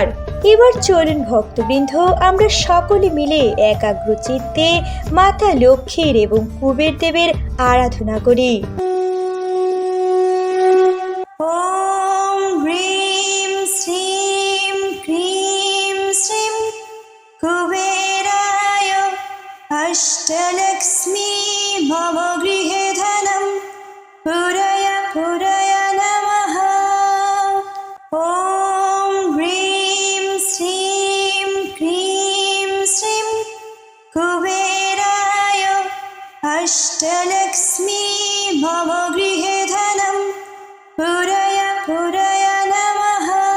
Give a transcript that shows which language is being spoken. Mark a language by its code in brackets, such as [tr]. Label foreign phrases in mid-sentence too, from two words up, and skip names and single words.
[bn] এবার চলুন ভক্তবৃন্দ, আমরা সকলে মিলে একাগ্র চিত্তে মাতা লক্ষ্মীর এবং কুবের দেবের আরাধনা করি। [sa] ওম হ্রিম শ্রীম ক্রিম শ্রীম কুবেরায় অষ্টলক্ষ্মী মম গৃহে ধনম পুরয় পুরয় নমঃ। ওম হ্রিম শ্রীম ক্রিম শ্রীম কুবেরায় অষ্টলক্ষ্মী মম গৃহে ধনম পুরয় পুরয় নমঃ।